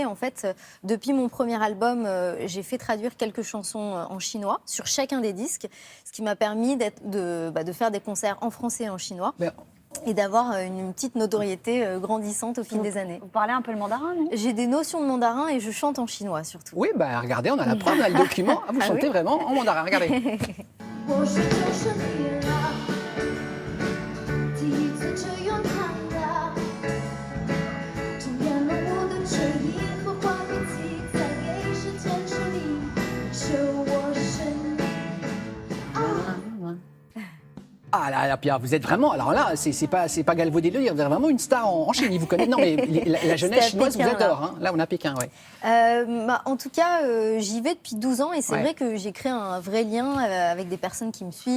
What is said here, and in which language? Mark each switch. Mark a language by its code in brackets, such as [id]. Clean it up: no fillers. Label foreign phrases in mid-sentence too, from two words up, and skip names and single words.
[fr] En fait, depuis mon premier album, j'ai fait traduire quelques chansons en chinois sur chacun des disques, ce qui m'a permis de faire des concerts en français et en chinois. Mais- Et d'avoir une petite notoriété grandissante au fil des anannées. Vous parlez un peu le mandarin, non? J'ai des notions de mandarin et je chante en chinois surtout. Oui, bah regardez, on a la preuve, on a le document. Ah, vous chantez oui vraiment en mandarin, regardez. [zh] 我是就是你了，第一次这样看的，重演了我的追忆和画笔记，再给时间指引，是我是你。 [fr] Ah là là, Pierre, vous êtes vraiment. Alors là, c'est pas galvaudé de dire, vous êtes vraiment une star en Chine. Ils vous connaissent. Non, mais la jeunesse C'était à chinoise vous Pékin, adore. Hein. Là, on a Pékin, ouais. En tout cas, j'y vais depuis 12 ans et c'est Ouais. vrai que j'ai créé un vrai lien avec des personnes qui me suivent.